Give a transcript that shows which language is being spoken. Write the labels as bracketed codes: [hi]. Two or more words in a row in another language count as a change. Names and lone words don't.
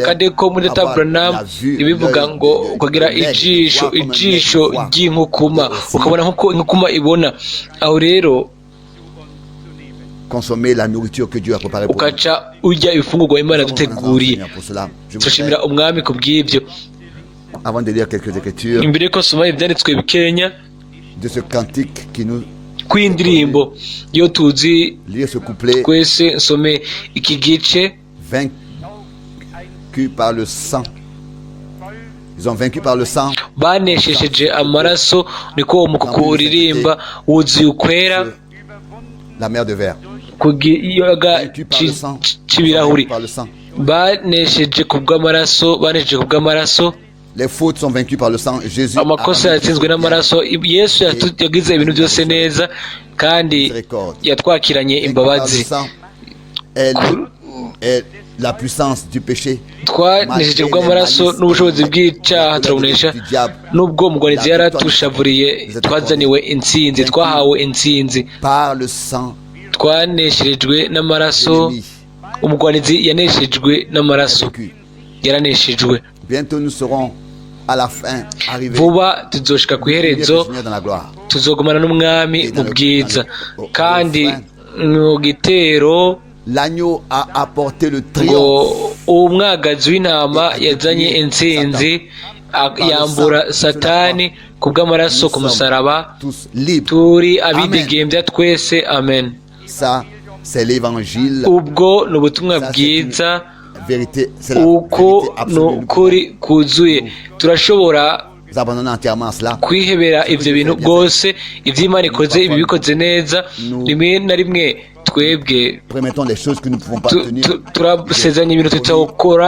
[rn] Kandi ko muri Dr. Branham ibivuga ngo ukagira ijisho ry'inkukuma ukabona nk'uko inkukuma ibona. Aho rero [fr] consommer la nourriture que Dieu a préparée pour nous. [rn] Ukaca urya ibifungurwa Imana yaduteguriye. Turashimira Umwami ku bw'ibyo. [fr] Avant de lire quelques écritures, [rn] imbere yuko nsoma ibyanditswe bikenya [fr] de ce cantique qui nous [rn] kw'indirimbo iyo tuzi [fr] lire ce couplet, [rn] twese nsome iki gice. [fr] Vaincu par le sang. Ils ont vaincu par le sang. [rn] Baneshejeje amaraso, niko uwo mukuku uririmba wuzuye ukwera. [fr] La mer de verre. [rn] Kugiyaga c'ibirahuri. Banesheje kubw'amaraso. [fr] Les fautes sont vaincues par le sang. Jésus [rn] amakosa yatsinzwe n'amaraso. Yesu yagize ibintu byose neza kandi yatwakiranye imbabazi. [fr] La puissance du péché. [rn] Twanesheje kubw'amaraso n'ubushobozi bw'icyaha turabunesha. Nubwo umugwanizi yaratushavuriye, twazaniwe intsinzi, twahawe intsinzi. [fr] Par le sang. [rn] Twanesherejwe n'amaraso. Umugwanizi yaneshejwe n'amaraso, yaraneshejwe. [fr] Bientôt nous serons à la fin arrivés. [rn] Vuba tuzoshika ku iherezo, tuzogumana n'Umwami mu bwiza. Kandi mu gitero [fr] l'agneau a apporté le triomphe. [rn] Umwagazi w'intama yazanye intsinzi, yambura Satani kubw'amaraso ku musaraba. Turi abidegembya twese. Amen. [fr] Ça c'est l'évangile. [rn] Ubwo ni ubutumwa bwiza. Uko ni ukuri kuzuye. Turashobora kwihebera ibyo bintu bwose. ibyo Imana ikoze ibi bikoze neza. Rimwe na rimwe twebwe turasezeranya ibintu tutawukora.